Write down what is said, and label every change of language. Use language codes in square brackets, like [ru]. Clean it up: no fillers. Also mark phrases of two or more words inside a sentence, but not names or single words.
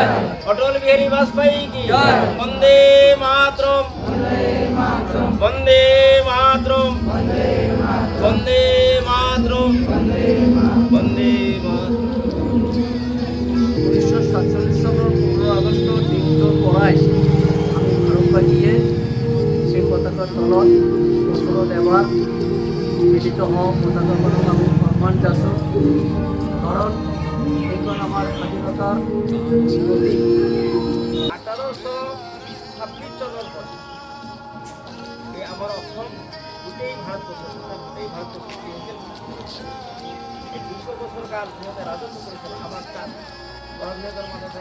[hi] অটল বিহারী বাজপেয়ী কি জয়। [sa] বন্দে মাতরম বন্দে মাতরম। বন্দে মাতরম বন্দে মাতরম বন্দে মাতরম। [as] 1947 সালের 15 আগস্ট দিনটোৰ পৰাই আমি ভাৰতবাসীয়ে সেই পতাকাৰ তলত বছৰত এবাৰ মিলিত হওঁ, পতাকাখনক আমি সন্মান যাচোঁ। কাৰণ এইখন আমাৰ স্বাধীনতাৰ প্ৰতীক। 1826 চনৰ পৰা এই আমাৰ অসম গোটেই ভাৰতবৰ্ষ গোটেই ভাৰতবৰ্ষ এই 200 বছৰ কাল সিহঁতে ৰাজত্ব কৰিছিল আমাৰ তাত গভৰ্ণমেণ্টৰ মাজতে।